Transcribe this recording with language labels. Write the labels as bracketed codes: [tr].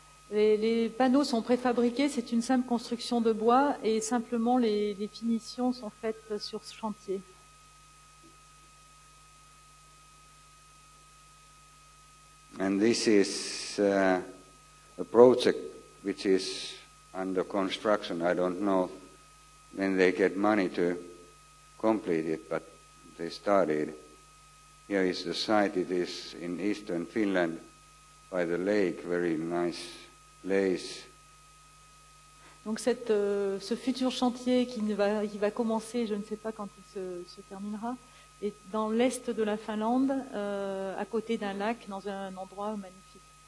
[fr] Les panneaux sont préfabriqués, c'est une simple construction de bois, et simplement les finitions sont faites sur ce chantier. [en] And this is a project which is under construction. I don't know when they get money to complete it, but they started. Here is the site. It is in eastern Finland, by the lake, very nice place. [fr] Donc ce futur chantier qui va commencer, je ne sais pas quand il se terminera, est dans l'est de la Finlande, à côté d'un lac, dans un endroit magnifique.